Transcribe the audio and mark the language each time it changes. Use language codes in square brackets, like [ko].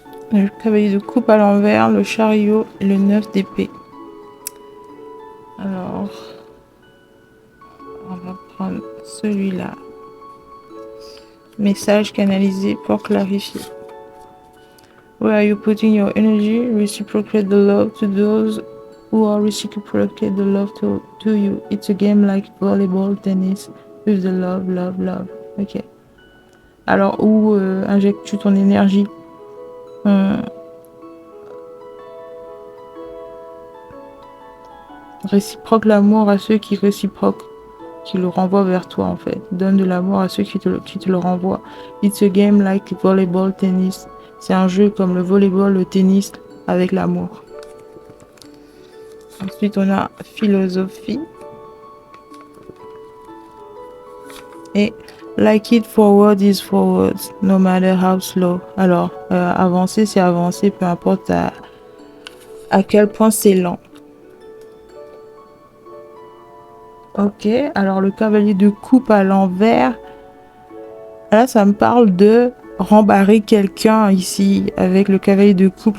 [fr] Le cavalier de coupe à l'envers, le chariot et le 9 d'épée. Alors, on va prendre celui-là. Message canalisé pour clarifier. [en] Where are you putting your energy? Reciprocate the love to those who are reciprocate the love to you. It's a game like volleyball, tennis, with the love, love, love. Ok. [fr] Alors, où injectes-tu ton énergie? Réciproque l'amour à ceux qui réciproquent, qui le renvoient vers toi en fait. Donne de l'amour à ceux qui te le renvoient. [en] It's a game like volleyball, tennis. [fr] C'est un jeu comme le volleyball, le tennis, avec l'amour. Ensuite, on a philosophie. [en] Et like it forward is forward, no matter how slow. [fr] Alors, avancer, c'est avancer, peu importe à quel point c'est lent. Ok, alors le cavalier de coupe à l'envers. Là, ça me parle de rembarrer quelqu'un ici avec le cavalier de coupe.